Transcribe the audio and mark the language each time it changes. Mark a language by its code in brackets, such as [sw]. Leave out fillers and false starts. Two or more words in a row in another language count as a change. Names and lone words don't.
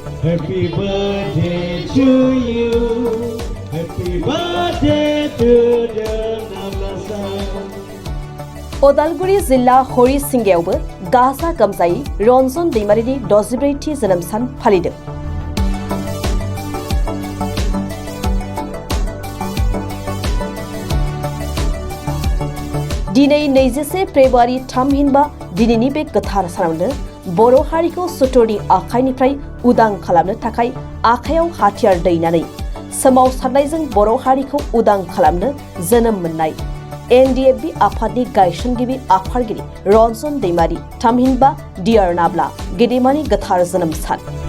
[en] Happy birthday to you. Happy birthday to the Bodosa. [brx] उदालगुरि जिल्ला हरिसिंगायावबो गाजा गोमजायै रन्जन दैमारिनि 64थि जोनोम सान फालिदों। दिनै 21 फेब्रुवारि थामहिनबा दिनैनि बे गोथार सानावनो बर' हारिखौ सुथुरनि आखाइनिफ्राय उदां खालामनो थाखाय आखायाव हाथियार दैनानै सोमावसारनायजों बर' हारिखौ उदां खालामनो जोनोम मोननाय NDFB आफादनि गायसनगिरि आफादगिरि रन्जन दैमारि थामहिनबा डियार नाब्ला गेदेमानि गोथार जोनोम सान।